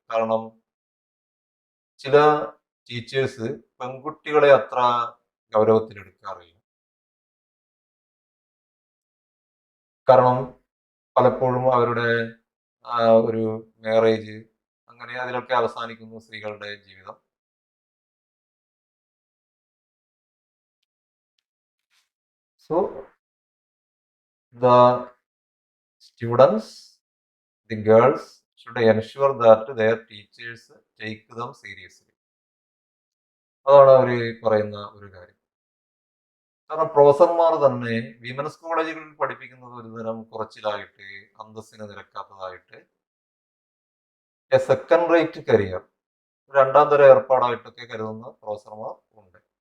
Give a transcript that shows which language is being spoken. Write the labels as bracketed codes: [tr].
[ml] കാരണം ചില ടീച്ചേഴ്സ് പെൺകുട്ടികളെ അത്ര ഗൗരവത്തിൽ എടുക്കാറില്ല. കാരണം പലപ്പോഴും അവരുടെ ഒരു മാരേജ് അങ്ങനെ അതിലൊക്കെ അവസാനിക്കുന്നു സ്ത്രീകളുടെ ജീവിതം. [en] So the students, the girls should ensure that their teachers take them seriously. [ml] അതാണ് അവർ പറയുന്ന ഒരു കാര്യം. കാരണം പ്രൊഫസർമാർ തന്നെ വിമൻസ് കോളേജുകളിൽ പഠിപ്പിക്കുന്നത് ഒരു തരം കുറച്ചിലായിട്ട്, അന്തസ്സിന് നിരക്കാത്തതായിട്ട്, [en] a second rate career, [ml] രണ്ടാം തര ഏർപ്പാടായിട്ടൊക്കെ കരുതുന്ന പ്രൊഫസർമാർ ഉണ്ട്.